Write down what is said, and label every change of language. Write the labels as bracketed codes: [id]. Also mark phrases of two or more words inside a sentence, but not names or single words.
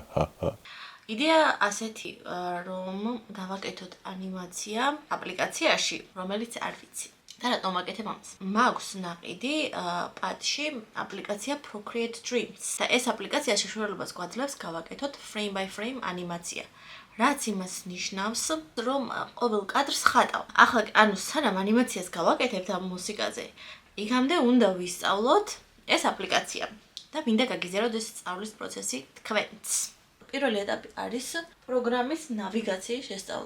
[ka] იდეა ასეთი, რომ გავაკეთოთ ანიმაცია აპლიკაციაში, რომელიც არ ვიცი. და რატომ ვაკეთებ ამას? მაქვს ნაყიდი პადში აპლიკაცია Procreate Dreams. და ეს აპლიკაცია შეშუალებას გვაძლევს გავაკეთოთ [en] frame by frame [ka] ანიმაცია. რაც იმას ნიშნავს, რომ ყოველ კადრს ხატავ. ახლა ანუ სანამ ანიმაციას გავაკეთებთ ამ მუსიკაზე, იქამდე უნდა ვისწავლოთ ეს აპლიკაცია და მინდა გაგიზიაროთ ეს სწავლის პროცესი თქვენც. პირველი ეტაპი არის პროგრამის ნავიგაციის შესწავლა.